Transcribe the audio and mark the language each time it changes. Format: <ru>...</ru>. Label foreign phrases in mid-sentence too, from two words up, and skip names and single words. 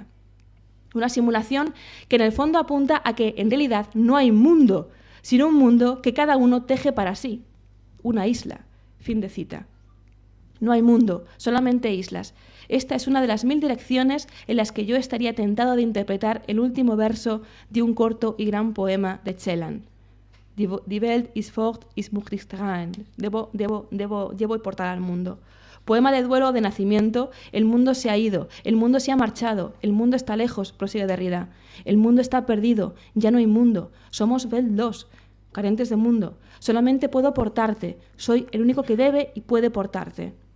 <es>Una simulación que en el fondo apunta a que en realidad no hay mundo, sino un mundo que cada uno teje para sí. Una isla. Fin de cita. No hay mundo, solamente islas. Esta es una de las 1000 direcciones en las que yo estaría tentado de interpretar el último verso de un corto y gran poema de Celan.</es> <de>Die Welt ist fort, ist muchtigstraen.</de> <es>Llevo y portar al mundo. Poema de duelo o de nacimiento, el mundo se ha ido, el mundo se ha marchado, el mundo está lejos, prosigue Derrida. El mundo está perdido, ya no hay mundo, somos Weltlos, carentes de mundo. Solamente puedo portarte, soy el único que debe y puede portarte.</es>